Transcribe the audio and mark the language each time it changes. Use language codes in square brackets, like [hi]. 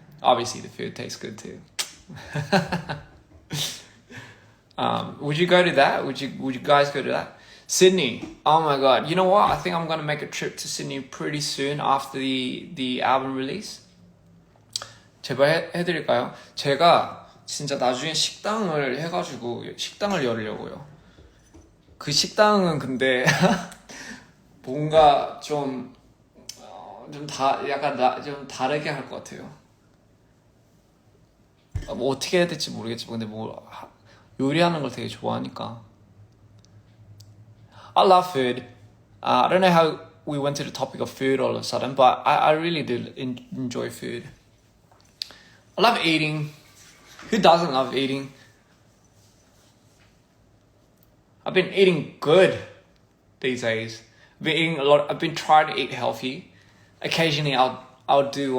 [en] Obviously, the food tastes good too. Would you go to that? Would you guys go to that? Sydney. Oh my god. You know what? I think I'm gonna make a trip to Sydney pretty soon after the album release. [ko] 제발 해드릴까요? 제가 진짜 나중에 식당을 해가지고 식당을 열려고요. 그 식당은 근데 뭔가 좀 다르게 할 것 같아요. 뭐 어떻게 해야 될지 모르겠지만, 근데 뭐 요리하는 걸 되게 좋아하니까. [en] I love food. I don't know we went to the topic of food all of a sudden, but I really do enjoy food. I love eating. Who doesn't love eating? I've been eating good these days. I've been eating a lot. I've been trying to eat healthy. Occasionally, I'll do.